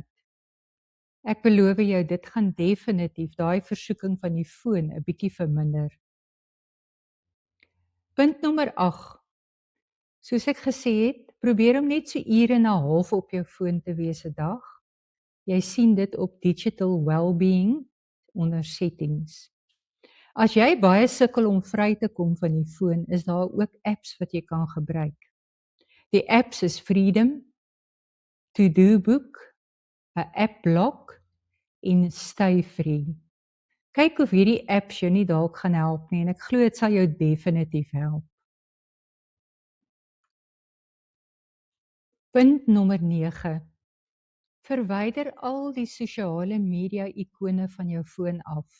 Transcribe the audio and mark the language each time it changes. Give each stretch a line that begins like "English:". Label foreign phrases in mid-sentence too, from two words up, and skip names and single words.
Afrikaans: Ek beloof jou, dit gaan definitief daai versoeking van die foon 'n bietjie verminder. Punt nommer 8. Soos ek gesê het, probeer om net so ure en 'n half op jou foon te wees 'n dag. Jy sien dit op
English: digital well-being
Afrikaans: onder settings. As jy baie sukkel om vry te kom van die foon, is daar ook apps wat jy kan gebruik. Die apps is Freedom, To-Do Book, 'n App Block en Stay Free. Kyk of hierdie apps jou nie dalk gaan help nie en ek glo dit sal jou definitief help. Punt nommer 9. Verwyder al die sosiale media ikone van jou foon af.